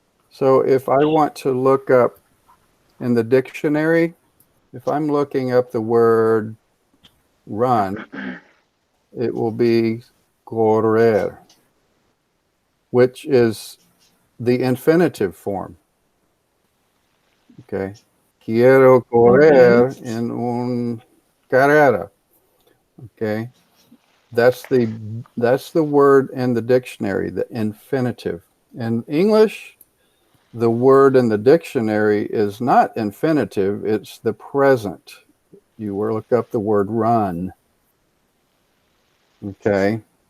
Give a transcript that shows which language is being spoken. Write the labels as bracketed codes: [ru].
[en] So if I want to look up in the dictionary, if I'm looking up the word run, it will be correr, which is the infinitive form. Okay. [es] Quiero correr en un carrera. [en] Okay. That's the word in the dictionary, the infinitive. In English, the word in the dictionary is not infinitive, it's the present. You look up the word run. Okay.